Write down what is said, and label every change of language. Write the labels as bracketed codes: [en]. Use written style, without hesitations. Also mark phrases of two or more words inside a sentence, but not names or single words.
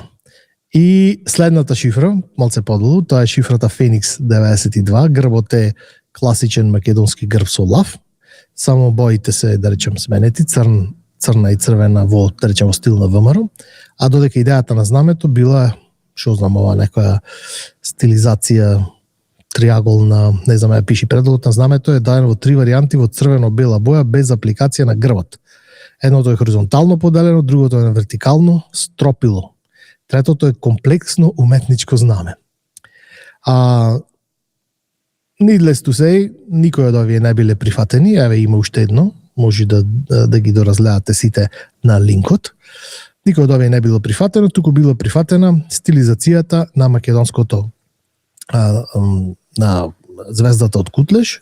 [mk] И следната шифра, малце подолу, тоа е шифрата Феникс 92, грбот е класичен македонски грб со лав, само боите се, да речем, сменети, црна и црвена во, да речем, стил на ВМРО, а додека идејата на знамето била, што знам, ова некоја стилизација триаголна, не знам, ја пиши предлогот на знамето е дадено во 3 варијанти во црвено-бела боја без апликација на грбот. Едното е хоризонтално поделено, другото е вертикално стропило. Третото е комплексно уметничко знаме. [en] Needless to say, [mk] никој од овие не биле прифатени, еве има уште едно, може да ги доразгледате сите на линкот. Никој од овие не било прифатено, туку било прифатена стилизацијата на македонското на звездата од Кутлеш.